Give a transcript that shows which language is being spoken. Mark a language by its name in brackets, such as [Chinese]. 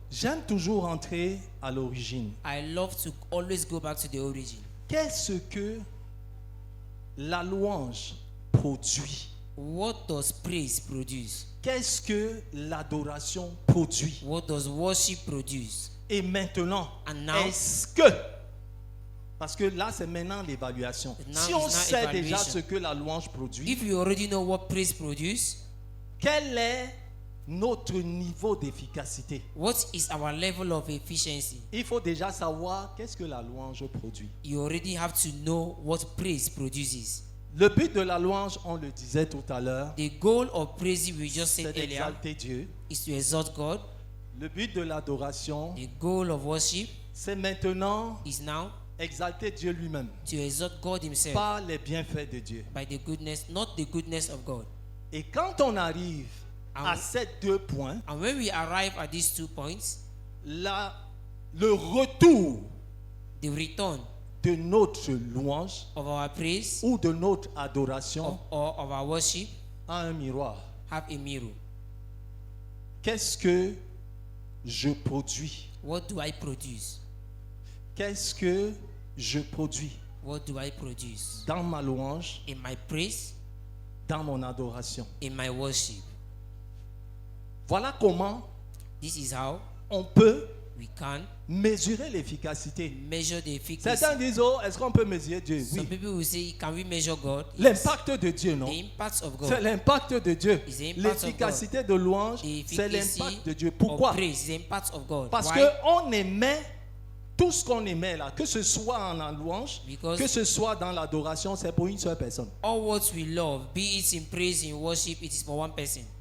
[French] j'aime toujours rentrer à l'origine. [English] I love to always go back to the origin. [French] Qu'est-ce que la louange produit? [English] What does praise produce? [French] Qu'est-ce que l'adoration produit? [English] What does worship produce? [French] Et maintenant, [English] And now- [French] est-ce que, parce que là c'est maintenant l'évaluation, [English] Now [French] si [English] is [French] on [English] now [French] sait déjà [English] evaluation. [French] ce que la louange produit, [English] If you already know what praise produce, [French] quel est notre niveau d'efficacité? [English] what is our level of efficiency? [French] Il faut déjà savoir qu'est-ce que la louange produit. [English] You already have to know what praise produces. [French] Le but de la louange, on le disait tout à l'heure, [English] The goal of praise, we just [French] c'est [English] said earlier, [French] d'exalter Dieu. [English] is to exalt God. [French] Le but de l'adoration, [English] The goal of worship [French] c'est maintenant [English] is now [French] exalter Dieu lui-même [English] to exalt God Himself [French] par les bienfaits de Dieu. [English] by the goodness, not the goodness of God. [French] Et quand on arrive à ces deux points, [English] And when we arrive at these 2 points, [French] le retour [English] the return [French] de notre louange [English] of our praise [French] ou de notre adoration [English] or of our worship [French] a un miroir. [English] have a mirror. [French] Qu'est-ce que je produis? [English] What do I produce? [French] Qu'est-ce que je produis [English] What do I produce? [French] dans ma louange, [English] In my praise, [French] dans mon adoration? [English] in my worship. [French] Voilà comment [English] This is how [French] on peut [English] we can [French] mesurer l'efficacité. [English] measure the efficacy. [French] Certains disent, oh, est-ce qu'on peut mesurer Dieu? [English] Some [French] Oui. [English] people will say, can we measure God? Yes. [French] L'impact de Dieu, non? [English] The impact of God. [French] C'est l'impact de Dieu. [English] It's the impact of [French] L'efficacité de louange, [English] The [French] c'est [English] efficacy [French] l'impact de Dieu. [English] of [French] Pourquoi? [English] praise is the impact of God. [French] Parce [English] Why? [French] qu'on émet tout ce qu'on émet là, que ce soit en louange, [English] Because- [French] que ce soit dans l'adoration, c'est pour une seule personne. [English] All what we love, be it in praise, in worship, it is for one person.